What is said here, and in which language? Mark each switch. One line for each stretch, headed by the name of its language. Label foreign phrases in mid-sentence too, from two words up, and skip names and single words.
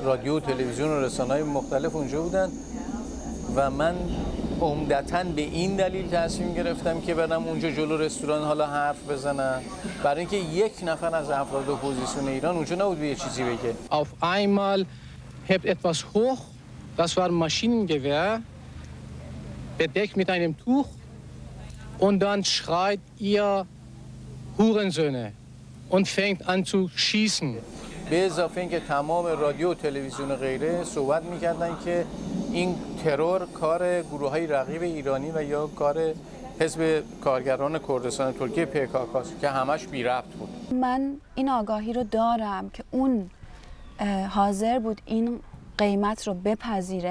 Persian: و تلویزیون و رسانه‌های مختلف اونجا بودن و من عمدتاً به این دلیل تصمیم گرفتم که برم اونجا جلو رستوران حالا حرف بزنم، برای اینکه یک نفر از افراد اپوزیسیون ایران اونجا نبود به یه چیزی بگه.
German: Auf einmal hebt etwas hoch, das war Maschinengewehr, bedeckt mit einem Tuch. Und dann schreit ihr Hurensöhne und fängt an zu schießen.
Persian: به اضافه اینکه تمام رادیو و تلویزیون و غیره صحبت میکردن که این ترور کار گروه‌های رقیب ایرانی و یا کار حزب کارگران کردستان ترکیه PKK است که همش بی ربط بود. من این آگاهی رو دارم که اون حاضر بود این قیمت رو بپذیره.